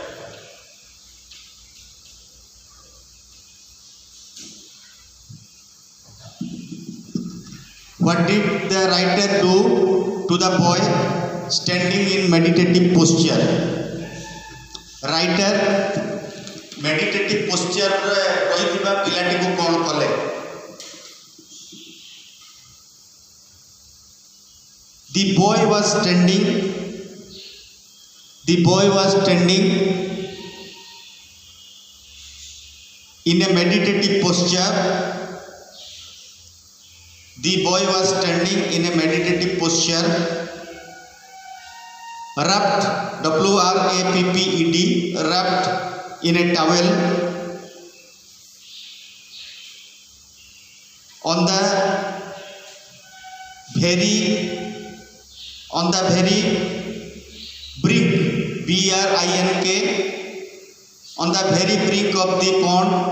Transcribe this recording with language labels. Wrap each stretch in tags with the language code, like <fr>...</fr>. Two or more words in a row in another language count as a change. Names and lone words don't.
<en>What did the writer do to the boy standing in meditative posture? Writer meditative posture</en> <or>ରହିଥିବା ପିଲାଟି କୁ କଣ କଲେ?</or> <en>The boy was standing in a meditative posture. The boy was standing in a meditative posture, wrapped, W-R-A-P-P-E-D, wrapped in a towel on the very brink, B-R-I-N-K, on the very brink of the pond.</en>